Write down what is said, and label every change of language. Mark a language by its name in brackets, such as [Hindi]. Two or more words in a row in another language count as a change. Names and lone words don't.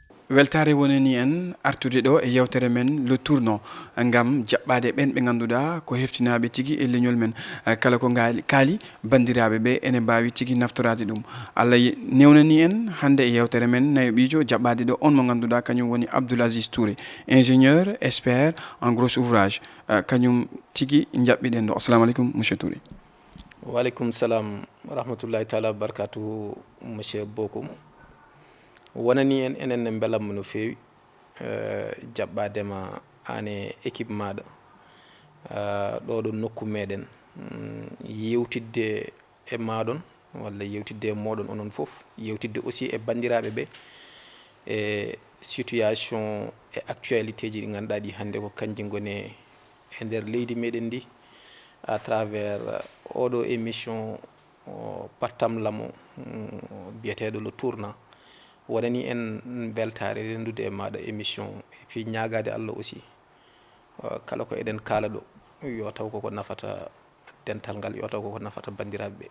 [Fula] weltare wonani en artude ɗo e yewtere men le tournant ngam jaɓɓade ɓen ɓe ganduɗa ko heftinaɓe tigui e leñol men kala ko kaali bandiraɓe ɓe ene mbawi tigui naftorade ɗum Allah newnani en hande e yewtere men nayoɓijo jaɓɓade ɗo on mo ganduɗa kañum woni Abdoul Aziz Touré [French] ingénieur expert en gros ouvrage [Fula] kañum tigui jaɓɓiɗen ɗo. [Arabic] السلام عليكم [Fula] monsieur Touré. [Arabic] وعليكم السلام ورحمة الله تعالى وبركاته monsieur Bokum. [Fula] Wonani en enen ne belammo no fewi jaɓɓadema ane équipe maɗa ɗo ɗo nokku meɗen yewtidde e maɗon walla yewtidde e moɗon onon foof yewtidde aussi e bandiraɓe ɓe e situation e actualité ji ɗi ganduɗa ɗi hande ko kanji goni e nder leydi meɗen ndi [French] à travers [Fula] oɗo émission pattam lamo biyeteɗo le tournant wonani en beltare rendude e maɗa émission e fi ñagade Allah aussi kala ko eɗen kala ɗo yo taw koko nafata dental ngal yo taw koko nafata bandiraɓe ɓe.